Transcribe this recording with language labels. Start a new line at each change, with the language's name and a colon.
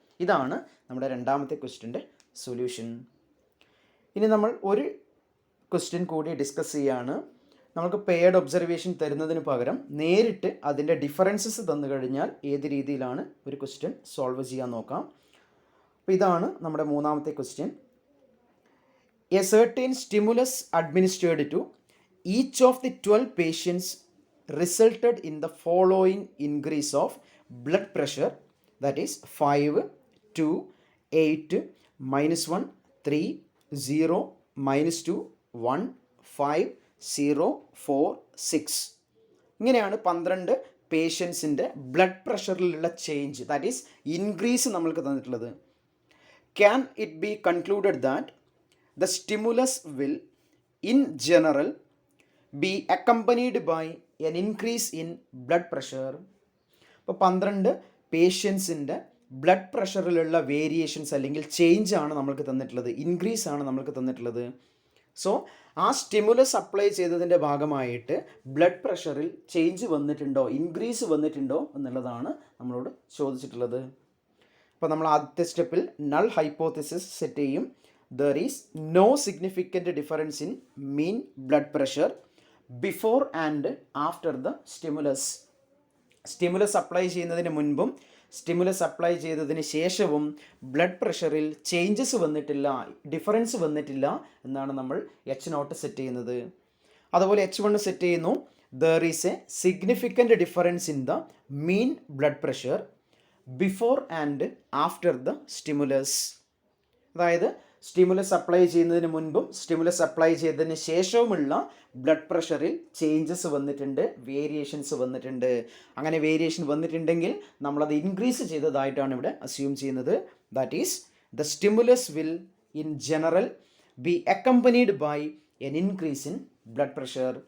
Malayalam: ഇതാണ് നമ്മുടെ രണ്ടാമത്തെ ക്വസ്റ്റ്യൻ്റെ സൊല്യൂഷൻ. ഇനി നമ്മൾ ഒരു ക്വസ്റ്റ്യൻ കൂടി ഡിസ്കസ് ചെയ്യുകയാണ്. നമുക്ക് പെയർഡ് ഒബ്സർവേഷൻ തരുന്നതിന് പകരം നേരിട്ട് അതിൻ്റെ ഡിഫറൻസസ് തന്നു കഴിഞ്ഞാൽ ഏത് രീതിയിലാണ് ഒരു ക്വസ്റ്റ്യൻ സോൾവ് ചെയ്യാൻ നോക്കാം. അപ്പോൾ ഇതാണ് നമ്മുടെ മൂന്നാമത്തെ question.
English: A certain stimulus administered to each of the 12 patients resulted in the following increase of blood pressure, that is 5, 2, 8, -1, 3, 0, -2, 1, 5, 0, 4, 6.
Malayalam: ഇങ്ങനെയാണ് 12 പേഷ്യൻസിൻ്റെ blood പ്രഷറിലുള്ള change,
English: that is increase
Malayalam: നമ്മൾക്ക് തന്നിട്ടുള്ളത്.
English: Can it be concluded that the stimulus will in general be accompanied by an increase in blood pressure?
Malayalam: അപ്പോൾ 12 പേഷ്യൻസിൻ്റെ blood പ്രഷറിലുള്ള variations അല്ലെങ്കിൽ change ആണ് നമ്മൾക്ക് തന്നിട്ടുള്ളത്, increase ആണ് നമ്മൾക്ക് തന്നിട്ടുള്ളത്. സോ ആ സ്റ്റിമുലസ് അപ്ലൈ ചെയ്തതിൻ്റെ ഭാഗമായിട്ട് ബ്ലഡ് പ്രഷറിൽ ചേഞ്ച് വന്നിട്ടുണ്ടോ, ഇൻക്രീസ് വന്നിട്ടുണ്ടോ എന്നുള്ളതാണ് നമ്മളോട് ചോദിച്ചിട്ടുള്ളത്. അപ്പോൾ നമ്മൾ ആദ്യത്തെ സ്റ്റെപ്പിൽ നൾ ഹൈപ്പോത്തിസിസ് സെറ്റ് ചെയ്യും.
English: There is no significant difference in mean blood pressure before and after the stimulus.
Malayalam: Stimulus apply ചെയ്യുന്നതിന് മുൻപും സ്റ്റിമുലസ് അപ്ലൈ ചെയ്തതിന് ശേഷവും ബ്ലഡ് പ്രഷറിൽ ചേഞ്ചസ് വന്നിട്ടില്ല, ഡിഫറൻസ് വന്നിട്ടില്ല എന്നാണ് നമ്മൾ എച്ച് നോട്ട് സെറ്റ് ചെയ്യുന്നത്. അതുപോലെ എച്ച് വൺ സെറ്റ് ചെയ്യുന്നു.
English: There is a significant difference in the mean blood pressure before and after the stimulus.
Malayalam: അതായത് സ്റ്റിമുലസ് അപ്ലൈ ചെയ്യുന്നതിന് മുൻപും സ്റ്റിമുലസ് അപ്ലൈ ചെയ്തതിന് ശേഷവുമുള്ള ബ്ലഡ് പ്രഷറിൽ ചേഞ്ചസ് വന്നിട്ടുണ്ട്, വേരിയേഷൻസ് വന്നിട്ടുണ്ട്. അങ്ങനെ വേരിയേഷൻ വന്നിട്ടുണ്ടെങ്കിൽ നമ്മളത് ഇൻക്രീസ് ചെയ്തതായിട്ടാണ് ഇവിടെ അസ്യൂം ചെയ്യുന്നത്.
English: That is the stimulus will in general be accompanied by an increase in blood pressure.